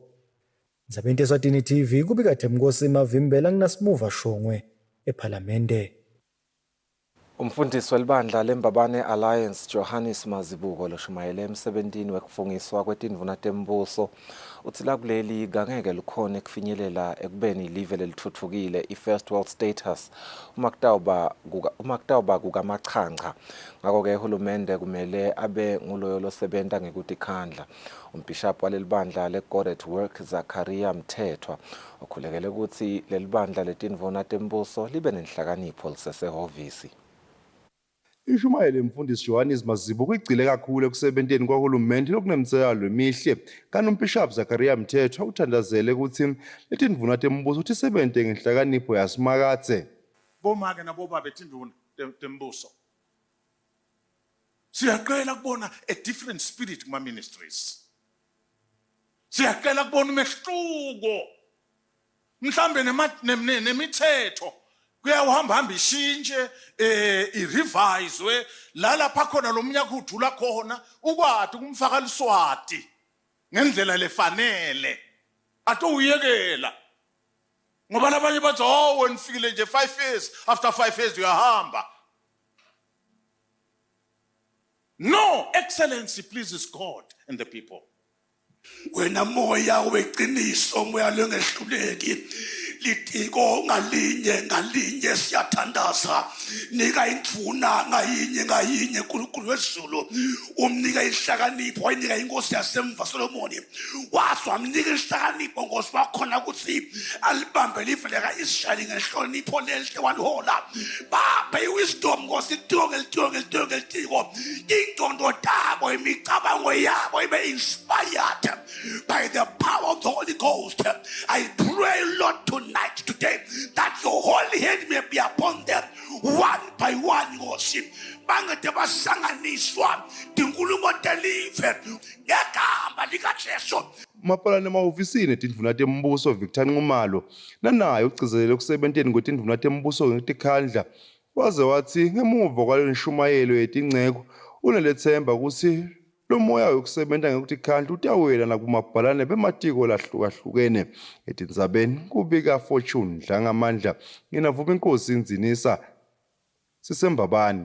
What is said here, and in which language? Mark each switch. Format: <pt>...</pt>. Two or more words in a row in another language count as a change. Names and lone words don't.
<ss>Ndzabeni Eswatini TV kubika Themkosi Mavimbela nginasimuva Shongwe ePhalamende. Umfundisi welibandla leMbabane Alliance Johannes Mazibuko loshumayele emsebentini wekufungiswa kwetindvuna tembuso uthi lakuleli ngeke lukhone kufinyelela ekubeni live lelithuthukile i-</ss> <en>first world status</en> <ss>uma kutawuba kukamachancha. Ngakho-ke uhulumende kumele abe nguloyo losebenta ngekutikhandla. Umbhishaphu walelibandla le-God at Work Zakaria Mthethwa ukhulekele ukuthi lelibandla letindvuna tembuso libe nenhlakanipho lisesehhovisi. Ishumayele mfundisi Johannes Mazibuko igcile kakhulu ekusebenteni kwahulumende lokunemtselo emihle kanti umbhishaphu Zakaria Mthethwa uthandazele ukuthi letindvuna tembuso uthi sebente ngenhlakanipho yasimakatse. Bomake nabobaba betindvuna tembuso Siyaqala kubona</ss> <en>a different spirit</en> <ss>kuma ministries. Siyaqala kubona umehluko. Mhlambe nemithetho kuyahamba ishintshe irevise lala phakona lomnyaka udula khona ukwadi kumfaka liswati ngendlela lefanele atuyekela ngoba labanye bathi oh wena fikile nje</ss> <en>5 years after 5 years</en> <ss>uyahamba.</ss> <en>No, excellency pleases God and the people.</en> <ss>Wena moya weqiniso moya lengehluleki litiko ngalinye siyathandaza nika indvuna ngayinye uNkulunkulu wezulu umnika inhlakanipho wayinika inkosi yasemva Solomoni wathi wamnika inhlakanipho Nkosi wakhona ukuthi alibambe live leka Israel ngehlonipho lelihle walihola baba iwisdom Nkosi litiko intondo tabo imicabango yabo ibe</ss> <en>inspired by the power of the Holy Ghost. I pray, Lord, today, that your holy hand may be upon them, one by one, worship.</en> <ss>Bangete basanganiswa, tinkulumo deliver, ngegama likaJesu. Mapala nemahofisini tindvuna tembuso Victor Nxumalo nanaye ugcizelele kusebenteni kwetindvuna tembuso ngetikhandla waze wathi ngemuva kwale nshumayelo yetingceko unelethemba ukuthi lo moya wokusebenta ngekutikhandla utawela nakumabhalane bematiko lahlukahlukene etindzabeni kubika Fortune Dlangamandla nginavuma inkosi inzinisa sisembabani.</ss>